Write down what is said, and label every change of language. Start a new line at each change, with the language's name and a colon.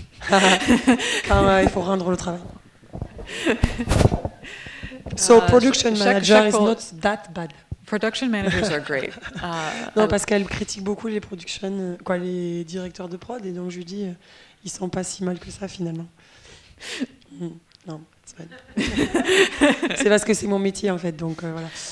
French: Quand il faut rendre le travail.
English: So production manager is not that bad. Production managers are great.
French: Non, parce qu'elle critique beaucoup les les directeurs de prod, et donc je lui dis, ils sont pas si mal que ça finalement. Non, c'est pas. C'est parce que c'est mon métier en fait, donc voilà.